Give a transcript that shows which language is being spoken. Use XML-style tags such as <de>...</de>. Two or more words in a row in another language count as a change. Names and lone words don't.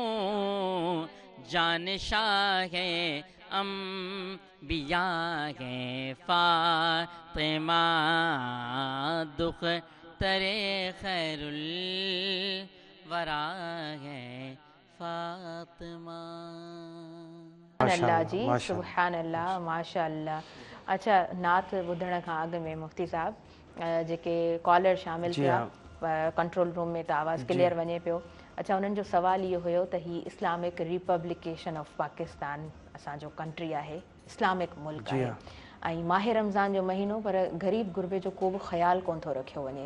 <ur>جان شاہ انبیاء ہے فاطمہ، دختر خیر الورا ہے فاطمہ۔</ur> <ar>سبحان اللہ جی، سبحان اللہ، ماشاء اللہ۔</ar> <sd>اچھا، نعت ॿुधण खां अॻु में मुफ्ती साहब जेके कॉलर शामिल थिया</sd> <en>control room</en> <sd>में त आवाज़ क्लियर वञे पियो। अच्छा, उन्हनि जो सवाल इहो हुयो त ही इस्लामिक रिपब्लिकेशन ऑफ पाकिस्तान असांजो कंट्री आहे, इस्लामिक मुल्क आहे, ऐं माह रमज़ान जो महीनो, पर ग़रीब गुरबे जो को बि ख़्यालु कोन थो रखियो वञे।</sd>